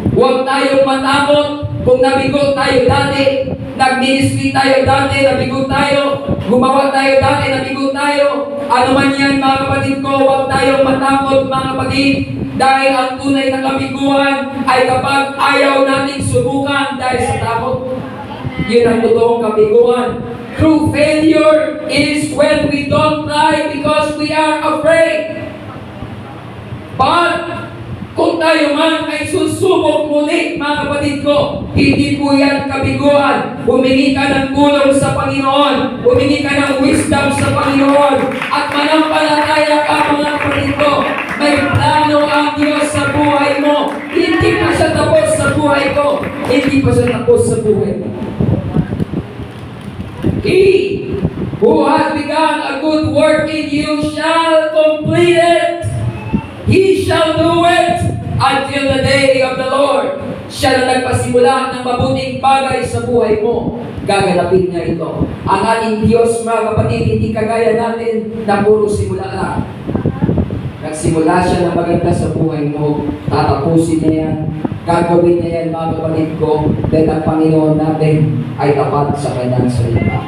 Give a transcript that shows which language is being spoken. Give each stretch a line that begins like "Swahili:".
Filipino: Huwag tayong matakot kung nabigo tayo dati, nag-ministry tayo dati, nabigo tayo, gumawa tayo dati, nabigo tayo. Ano man yan, mga kapatid ko, huwag tayong matakot, mga kapatid, dahil ang tunay na kabiguan ay kapag ayaw nating subukan dahil sa takot. Yun ang totoong kabiguan.
English: True failure is when we don't try because we are afraid.
Filipino: But, kung tayo man ay susubok muli, mga kapatid ko, hindi po yan kabiguan. Humingi ka ng tulong sa Panginoon. Humingi ka ng wisdom sa Panginoon. At manampalataya ka, mga kapatid ko. May plano ang Diyos sa buhay mo. Hindi pa siya tapos sa buhay ko. Hindi pa siya tapos sa buhay mo.
English: He who has begun a good work in you shall complete it. He shall do it until the day of the Lord.
Filipino: Siya na nagpasimula ng mabuting bagay sa buhay mo. Gaganapin niya ito. Ang ating Diyos, mga kapatid, hindi kagaya natin na puro simula lang. Nagsimula siya ng maganda sa buhay mo. Tatapusin niya yan. Gagawin niya yan, mga kapatid ko. Dahil ang Panginoon natin ay tapat sa kanyang salita.